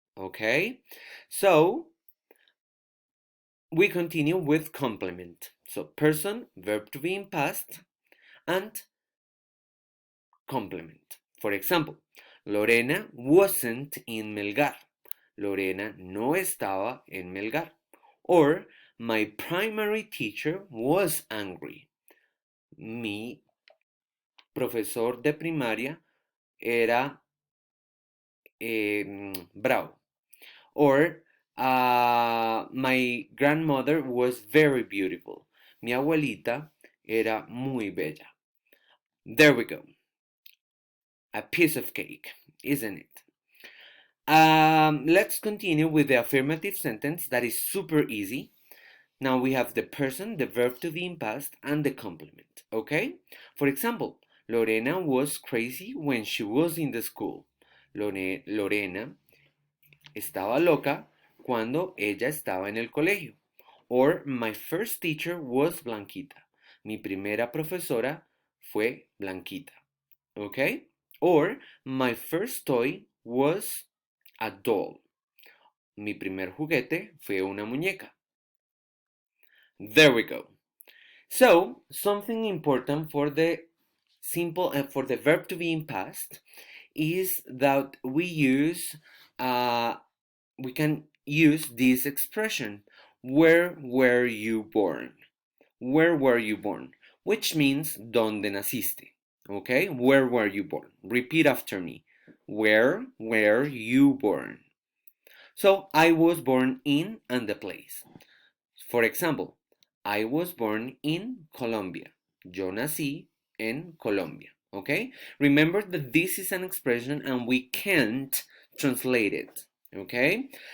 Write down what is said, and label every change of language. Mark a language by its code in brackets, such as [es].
[en] Okay, so we continue with complement. So person, verb to be in past, and complement. For example, Lorena wasn't in Melgar. [es] Lorena no estaba en Melgar. [en] Or my primary teacher was angry. [es] Mi profesor de primaria era bravo. [en] Or my grandmother was very beautiful. [es] Mi abuelita era muy bella. [en] There we go. A piece of cake, isn't it? Let's continue with the affirmative sentence that is super easy. Now we have the person, the verb to be in past, and the complement. Okay? For example, Lorena was crazy when she was in the school. [es] Lorena estaba loca cuando ella estaba en el colegio. [en] Or my first teacher was Blanquita. [es] Mi primera profesora fue Blanquita. [en] Okay? Or my first toy was a doll. [es] Mi primer juguete fue una muñeca. [en] There we go. So, something important for the for the verb to be in past is that we use we can use this expression. Where were you born? Where were you born? Which means [es] ¿dónde naciste? [en] Okay, where were you born? Repeat after me. Where were you born? So I was born in and the place. For example, I was born in Colombia. [es] Yo nací en Colombia. [en] Okay? Remember that this is an expression and we can't translate it. Okay?